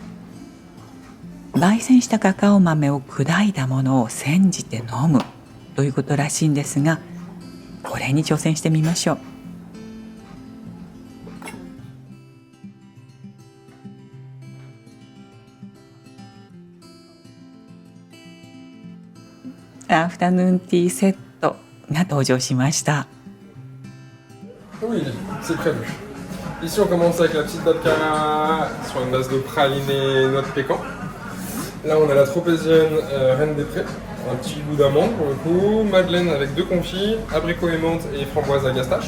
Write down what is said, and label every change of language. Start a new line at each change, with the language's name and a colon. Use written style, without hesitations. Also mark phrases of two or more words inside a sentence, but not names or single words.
Japanese: 焙煎したカカオ豆を砕いたものを煎じて飲むということらしいんですが、これに挑戦してみましょう。アフタヌーンティーセットが登場しました。
French: Oui, c'est prévu. Ici, on commence avec la petite babka sur une base de praliné noix de pécan. Là, on a la tropézienne reine des prés, un petit goût d'amande pour le coup. Madeleine avec 2 confits, abricot et menthe et framboise à gastache.